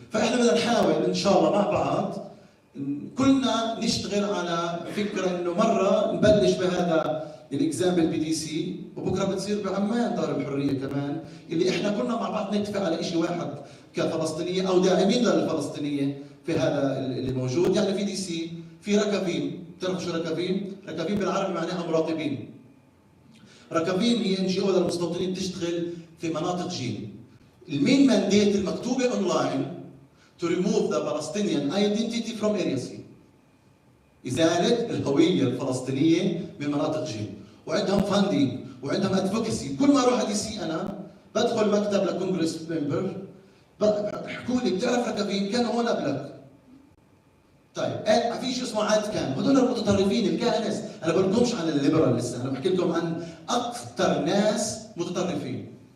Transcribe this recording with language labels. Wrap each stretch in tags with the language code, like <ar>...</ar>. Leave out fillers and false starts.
<ar>فاحنا بدنا نحاول ان شاء الله مع بعض كلنا نشتغل على فكره انه مره نبلش بهذا الاكزامبل بي دي سي، وبكره بتصير بعمان دار الحريه كمان، اللي احنا كلنا مع بعض نتفق على شيء واحد كفلسطينيه او داعمين للفلسطينيه في هذا اللي موجود. يعني في دي سي، في ركابين، بتعرفوا شو ركابين؟ ركابين بالعربي معناها مراقبين. ركابين هي انشاؤه للمستوطنين بتشتغل في مناطق جيم.</ar> <en>المين مانديت المكتوبه online to remove the Palestinian identity from area C.</en> <ar>إزالة الهوية الفلسطينية من مناطق جيم، وعندهم فاندينج وعندهم ادفوكسي. كل ما اروح دي سي انا بدخل مكتب لكونغرس ممبر بحكوا لي بتعرف ركابين كانوا هون قبلك. طيب في شيء اسمه عاد كان، هذول المتطرفين الكهنس، انا بقول لكمش عن الليبرال لسه، انا بحكي لكم عن اكثر ناس متطرفين.</ar>